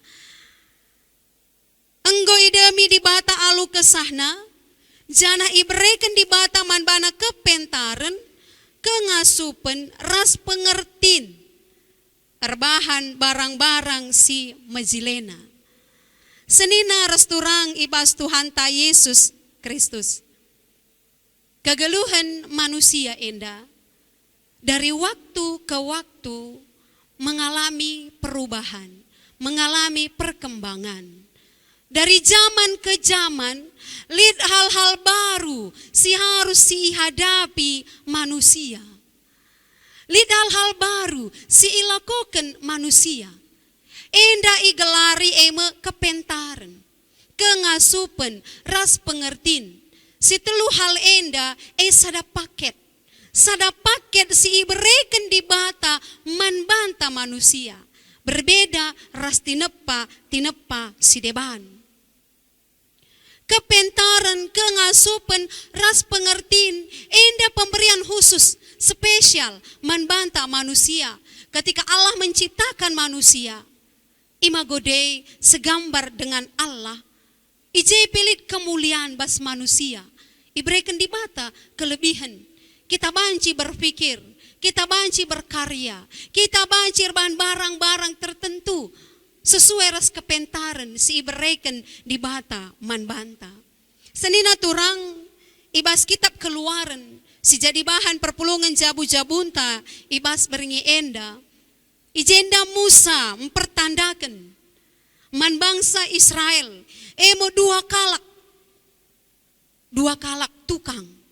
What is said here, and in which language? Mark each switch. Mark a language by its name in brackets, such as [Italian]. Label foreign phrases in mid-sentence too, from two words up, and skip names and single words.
[Batak Karo] Enggo idemi di bata alu kesahna, jana ibreken di bata man bana kepentaran, kengasupen ras pengertin, erbahan barang-barang si mejilena. Senina resturang ibas Tuhan ta Yesus Kristus. Kegeluhan manusia enda, [Indonesian] dari waktu ke waktu mengalami perubahan, mengalami perkembangan. Dari zaman ke zaman, lihat hal-hal baru si harus hadapi manusia. Lihat hal-hal baru si ilakokan manusia. [Batak Karo] Enda igelari eme kepentaran, kengasupen, ras pengertin. Si telu hal enda sada paket. Sada paket si ibereken di bata manbanta manusia. Berbeda ras tinepa si deban. Kepentaran, kengasupen, ras pengertin, enda [Indonesian] pemberian khusus, spesial, [Batak Karo] manbanta manusia. [Indonesian] Ketika Allah menciptakan manusia, [Latin] imago Dei [Indonesian] segambar dengan Allah, [Batak Karo] ije pilit kemuliaan bas manusia, iberikan di mata kelebihan. Kita banci berpikir, kita banci berkarya, kita banci [Indonesian] barang-barang tertentu sesuai [Batak Karo] ras kepentaran si ibereken di bata man banta. Senina turang ibas kitab Keluaran si jadi bahan perpulungan jabu-jabunta ibas beringi enda. Ijenda Musa mempertandakan man bangsa Israel emo dua kalak tukang.